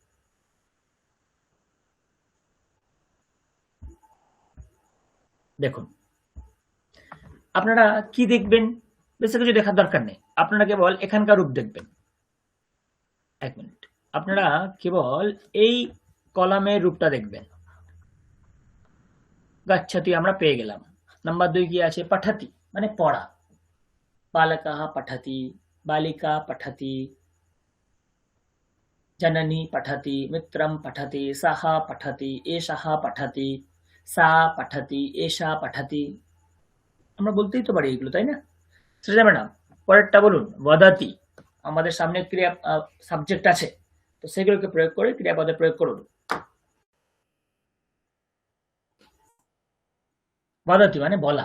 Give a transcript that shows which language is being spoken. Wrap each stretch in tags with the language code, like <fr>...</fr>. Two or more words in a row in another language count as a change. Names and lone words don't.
<bn>দেখুন আপনারা কি দেখবেন? বেশি কিছু দেখার দরকার নেই, আপনারা কেবল এখানকার রূপ দেখবেন। এক মিনিট, আপনারা কেবল এই কলামের রূপটা দেখবেন। গচ্ছতি আমরা পেয়ে গেলাম। নাম্বার 2 কি আছে? পঠতি মানে পড়া।</bn> <sa>বালকः পঠতি, বালিকা পঠতি, জননী পঠতি, মিত্রম পঠতি, সাহা পঠতি, এষः পঠতি, সা পঠতি, এষা পঠতি।</sa> <bn>আমরা বলতেই তো পারি এগুলো, তাই না? শ্রেজা ম্যাডাম পরেরটা বলুন। বদতি, আমাদের সামনে ক্রিয়া সাবজেক্ট আছে, তো সেগুলোকে প্রয়োগ করে ক্রিয়াপদে প্রয়োগ করুন। বদতি মানে বলা।</bn>